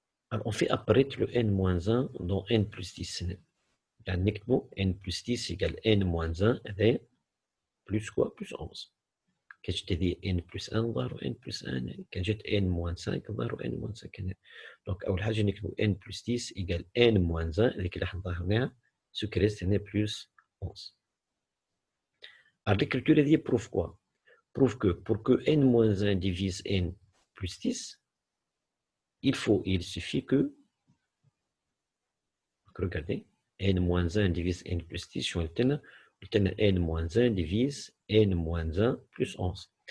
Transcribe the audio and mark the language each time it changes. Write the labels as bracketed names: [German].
[French] Alors, on fait apparaître le n-1 dans n plus 10. [Arabic] يعني [French] n plus 10 égale n-1 plus quoi? Plus 11. [Arabic] كان جات هذه n plus 1 ظهروا n plus 1 كان جات n moins 5 ظهروا n moins 5 هنا. دونك أول حاجة نكتبوا n plus 10 égale n moins 1 هذيك اللي حنظهرناها سو كي ريست هنا plus 11. [French] Alors l'écriture [Arabic] هذه [French] prouve quoi? Prouve que pour que n moins 1 divise n plus 10, il suffit que, regardez, n moins 1 divise n plus 10 [Arabic] شو قلت [French] n moins 1 divise n moins 1 plus 11.